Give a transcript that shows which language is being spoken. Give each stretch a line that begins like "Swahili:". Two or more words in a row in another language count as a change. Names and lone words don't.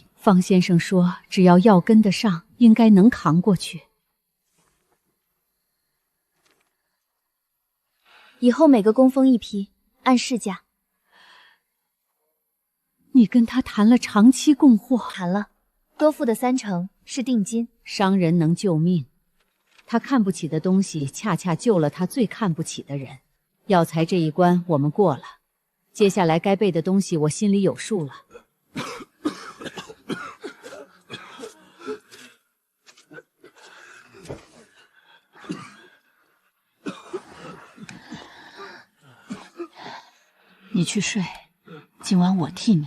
Chinese: 方先生說，只要藥跟得上，應該能扛過去。以後每個供奉一批，按市價。你跟他談了長期供貨？谈了，多付的30%是定金。商人能救命，他看不起的東西，恰恰救了他最看不起的人。药材這一關我們過了，接下來該備的東西我心裡有數了。你去睡，今晚我替你。